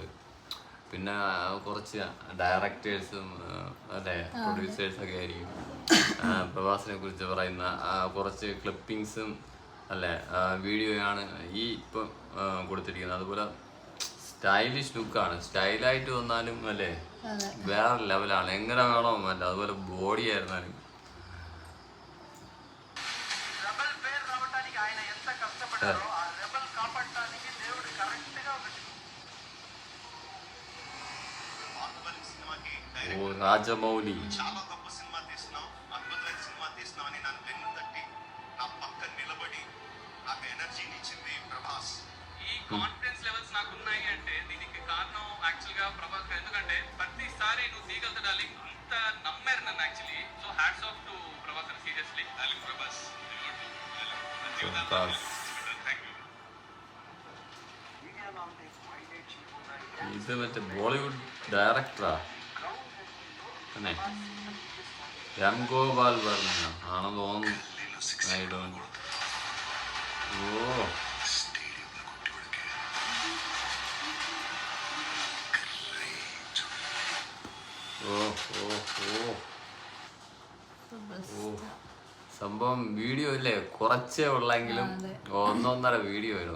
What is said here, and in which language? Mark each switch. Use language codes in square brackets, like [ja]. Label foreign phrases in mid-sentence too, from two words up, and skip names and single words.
[ml] പിന്നെ കുറച്ച് ഡയറക്ടേഴ്സും പ്രൊഡ്യൂസേഴ്സൊക്കെ ആയിരിക്കും പ്രഭാസിനെ കുറിച്ച് പറയുന്ന കുറച്ച് ക്ലിപ്പിങ്സും വീഡിയോയാണ് ഈ ഇപ്പം കൊടുത്തിരിക്കുന്നത്. അതുപോലെ സ്റ്റൈലിഷ് ലുക്കാണ്. സ്റ്റൈലായിട്ട് വന്നാലും വേറെ ലെവലാണ്. എങ്ങനെ വേണോ അതുപോലെ ബോഡി ആയിരുന്നാലും. [te] ఓ రాజమౌళి [en] confidence levels [te] నాకు ఉన్నాయి అంటే దీనికి కారణం యాక్చువల్ గా ప్రభాస్. ఎందుకంటే ప్రతిసారి నువ్వు తీగలతో డార్లింగ్ అంత నమ్మారు నన్ను యాక్చువల్లీ. [en] so hats off to Prabhas seriously. Darling Prabhas [ml] ഇത് മറ്റേ ബോളിവുഡ് ഡയറക്ടറാ രാം ഗോപാൽ വർമ്മ ആണെന്ന് തോന്നുന്നു. സംഭവം വീഡിയോ ഇല്ലേ കുറച്ചേ ഉള്ളെങ്കിലും ഒന്നൊന്നര വീഡിയോ ആയിരുന്നു.